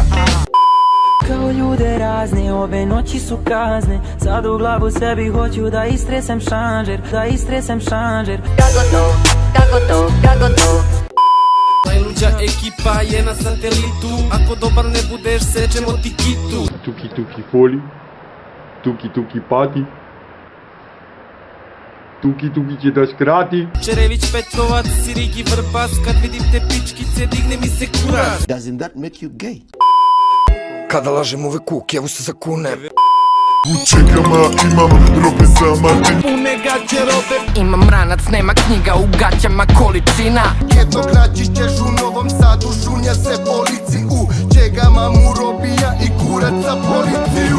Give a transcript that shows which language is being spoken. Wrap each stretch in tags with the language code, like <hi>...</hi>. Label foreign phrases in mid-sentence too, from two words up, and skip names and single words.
<sr>Kao ljude razne, ove noći su kazne. Sad u glavu sebi hoću da istresem šanžer, da istresem šanžer. Kako to? Najluđa ekipa je na satelitu, ako dobar ne budeš sečemo ti kitu. Tuki tuki foli, tuki tuki pati, tuki tuki će da skrati. Čerević, Petrovac, Sirigi, Vrbas, kad vidim te pičkice digne mi se kurac.</sr> <en>Doesn't that make you gay?</en> <sr>Kada lažem uvek kuk, evo se zakune. U čekama imam robe za Martin. Pune gaće robe. Imam ranac, nema knjiga, u gaćama količina. Jednog naći ćeš u Novom Sadu, šunja se polici. U čegama mu robija i kurac za policiju.</sr>